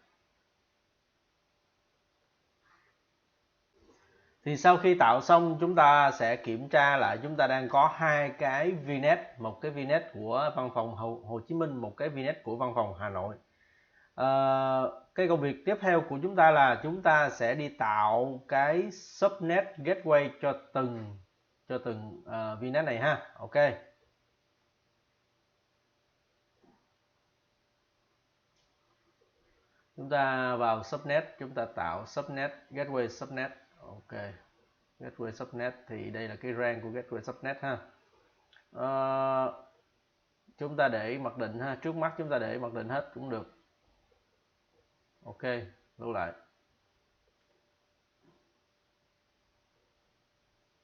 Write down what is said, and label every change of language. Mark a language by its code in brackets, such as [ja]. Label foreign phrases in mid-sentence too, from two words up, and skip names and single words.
[vi] Thì sau khi tạo xong, chúng ta sẽ kiểm tra lại chúng ta đang có hai cái VNet, một cái VNet của văn phòng Hồ Chí Minh, một cái VNet của văn phòng Hà Nội. Cái công việc tiếp theo của chúng ta là chúng ta sẽ đi tạo cái [en] subnet gateway [vi] cho từng VNet này ha. Ok, chúng ta vào subnet, chúng ta tạo [en] subnet gateway subnet. [vi] Ok, [en] gateway subnet [vi] thì đây là cái range của [en] gateway subnet [vi] ha. Chúng ta để mặc định ha, trước mắt chúng ta để mặc định hết cũng được. Ok, lưu lại.